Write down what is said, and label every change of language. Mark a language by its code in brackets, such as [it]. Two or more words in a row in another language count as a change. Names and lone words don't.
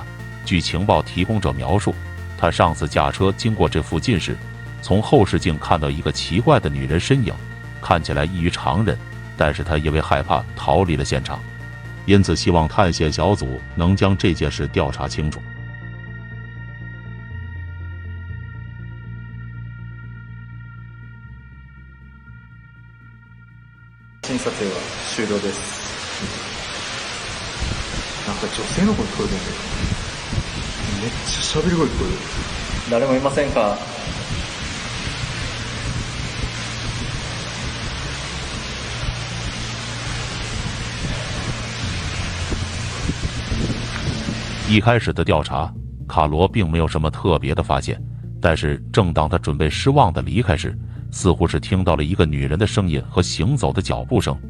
[zh] 据情报提供者描述，他上次驾车经过这附近时，从后视镜看到一个奇怪的女人身影，看起来异于常人，但是他因为害怕逃离了现场，因此希望探险小组能将这件事调查清楚。 [ja] 写真撮影は終了です。なんか女性の声聞こえるんだけど、めっちゃ喋り声聞こえる。誰もいませんか？ [zh] 一开始的调查，卡罗并没有什么特别的发现，但是正当他准备失望的离开时，似乎是听到了一个女人的声音和行走的脚步声。